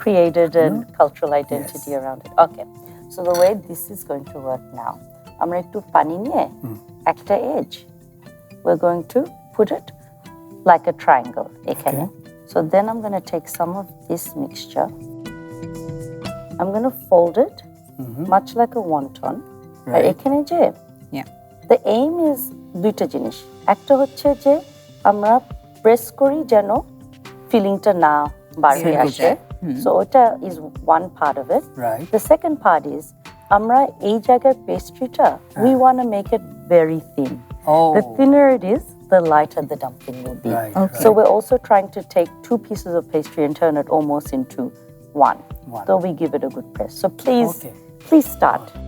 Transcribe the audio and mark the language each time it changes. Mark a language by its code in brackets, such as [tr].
[en] Created a cultural identity around it. Okay, so the way this is going to work now, [bn] আমরা একটু পানি নিয়ে একটা [en] edge, we're going to put it like a triangle [bn] এখানে. [en] So then I'm going to take some of this mixture. I'm going to fold it much like a wonton. [bn] আর [en] Right. [bn] এখানে যে [en] Yeah. the aim is [bn] দুইটা জিনিস, একটা হচ্ছে যে আমরা press করি যেন ফিলিংটা না বার হয়ে আসে, so ওটা [en] is one part of it. Right. The second part is [bn] আমরা এই জায়গার পেস্ট্রিটা [en] we want to make it very thin. Oh. The thinner it is, the lighter the dumpling will be. Right, Okay. So we're also trying to take 2 pieces of pastry and turn it almost into one. So we give it a good press. So please start.